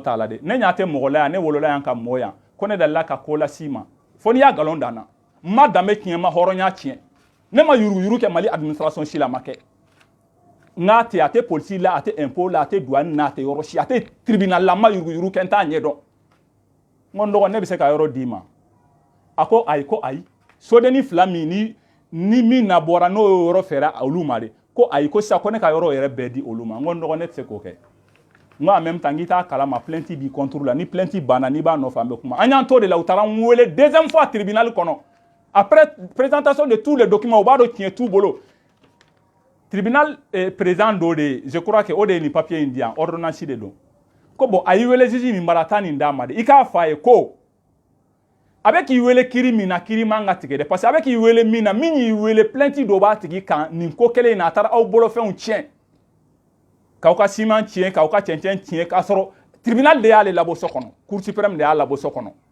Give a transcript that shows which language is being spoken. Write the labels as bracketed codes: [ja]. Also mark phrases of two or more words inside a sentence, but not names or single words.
[bm] t'a la dɛ ne ɲɛ tɛ mɔgɔ la yan ne wolola yan ka mɔɔ yan ko ne dalila ka ko las'i ma fo n'i y'a nkalon dan na n ma danbe tiɲɛ n ma hɔrɔnya tiɲɛ ne ma yuruguyurugu kɛ Mali administration si la a ma kɛ n k'a tɛ a tɛ polisi la a tɛ impôt la a tɛ douane na a tɛ yɔrɔ si a tɛ tribunal la n ma yuruguyurugu kɛ n t'a ɲɛ dɔn n ko n dɔgɔ ne bɛ se ka yɔrɔ d'i ma a ko ayi sodenni 2 min ni min na bɔra n'o ye yɔrɔ fɛɛrɛ olu ma de ko ayi ko sisan ko ne ka yɔrɔ yɛrɛ bɛɛ di olu ma n ko n dɔgɔ ne tɛ se k'o kɛ n ko [fr] en même temps [bm] n k'i t'a kalama plainte b'i contre la ni plainte banna n'i b'a nɔfɛ an bɛ kuma an y'an to de la u taara n wele [fr] deuxième fois [bm] tribunal kɔnɔ [fr] après présentation de tous les documents [bm] u b'a dɔn tiɲɛ t'u bolo tribunal président dɔ de [fr] je crois que [bm] o de ye nin papier in di yan ordonnance de don ko bon a y'i wele juge min bara taa nin d'a ma de i k'a fɔ a ye ko a bɛ k'i wele kiri min na kiri man ka tigɛ dɛ [fr] parce que [bm] a bɛ k'i wele min na min y'i wele plainte dɔ b'a tigi kan nin ko kelen in na a taara aw bolofɛnw tiɲɛ k'aw ka siman tiɲɛ k'aw ka cɛncɛn tiɲɛ k'a sɔrɔ tribunal de y'ale labɔ so kɔnɔ Cour suprême de y'a labɔ so kɔnɔ